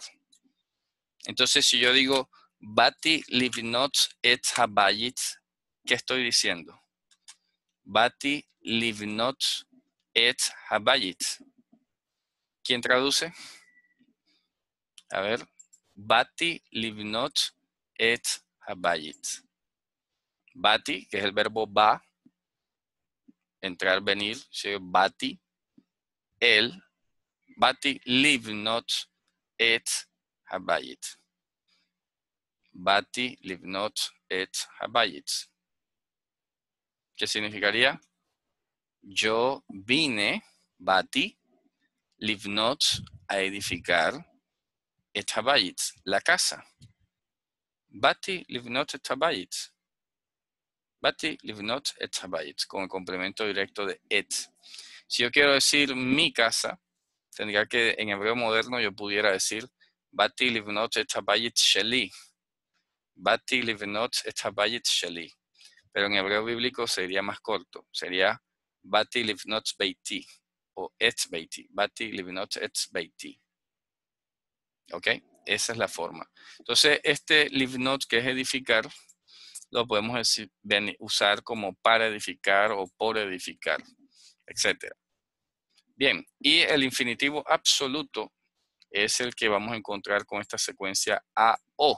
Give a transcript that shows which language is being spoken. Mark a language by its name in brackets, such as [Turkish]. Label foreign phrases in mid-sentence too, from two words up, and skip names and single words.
[Spanish] Entonces, si yo digo [Hebrew] באתי לבנות את הבית, [Spanish] ¿qué estoy diciendo? [Hebrew] באתי לבנות את הבית. [Spanish] ¿Quién traduce? A ver. [Hebrew] באתי לבנות את הבית. [Spanish] Bati, que es el verbo ba, entrar, venir, bati, el, [Hebrew] באתי לבנות את הבית. באתי לבנות את הבית. [Spanish] ¿Qué significaría? Yo vine, [Hebrew] באתי, לבנות, [Spanish] a edificar, [Hebrew] את הבית, [Spanish] la casa. [Hebrew] באתי לבנות את הבית. באתי לבנות את הבית, [Spanish] con el complemento directo de et. Si yo quiero decir mi casa, tendría que en hebreo moderno yo pudiera decir [Hebrew] באתי לבנות את הבית שלי. באתי לבנות את הבית שלי. [Spanish] Pero en hebreo bíblico sería más corto. Sería [Hebrew] באתי לבנות ביתי [Spanish] o [Hebrew] את ביתי. באתי לבנות את ביתי. [Spanish] ¿Ok? Esa es la forma. Entonces, este livnot, que es edificar, lo podemos decir, usar como para edificar o por edificar, etc. Bien, y el infinitivo absoluto es el que vamos a encontrar con esta secuencia AO.